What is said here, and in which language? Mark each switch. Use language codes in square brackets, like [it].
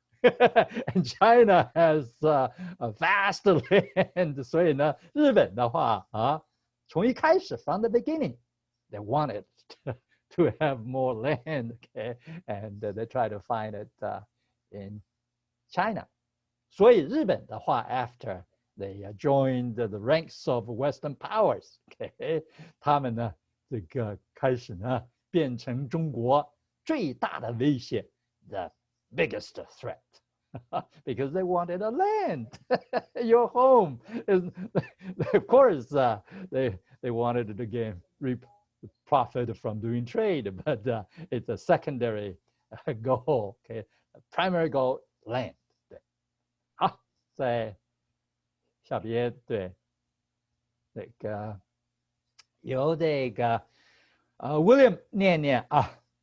[en] And China has a vast land. [zh] 所以呢日本的话从一开始 [en] from the beginning they wanted to have more land, and they try to find it in China. [zh] 所以日本的话 [en] after they joined the ranks of Western powers, [zh] 他们呢这个开始呢变成中国最大的威胁 [en] the biggest threat. Because they wanted a land, your home. Of course, they wanted to reap profit from doing trade, but it's a secondary goal. Okay, primary goal land. [zh] 对，好，在下边对这个由这个William 念念啊。